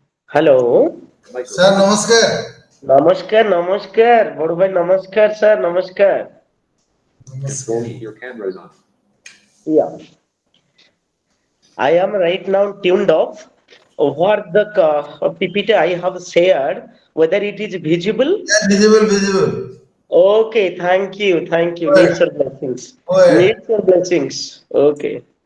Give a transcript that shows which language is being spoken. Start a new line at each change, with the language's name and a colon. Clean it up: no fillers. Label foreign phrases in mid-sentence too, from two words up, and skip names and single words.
Hindi: हेलो। सर नमस्कार। नमस्कार नमस्कार बड़ू भाई, नमस्कार सर, नमस्कार। नमस्कार।
English: Yeah, I am right now tuned off. What the PPT I have shared, whether it is visible? Yeah, visible, visible. Okay, thank you, thank you. Go ahead. Nature blessings. Go ahead. Nature blessings. Okay.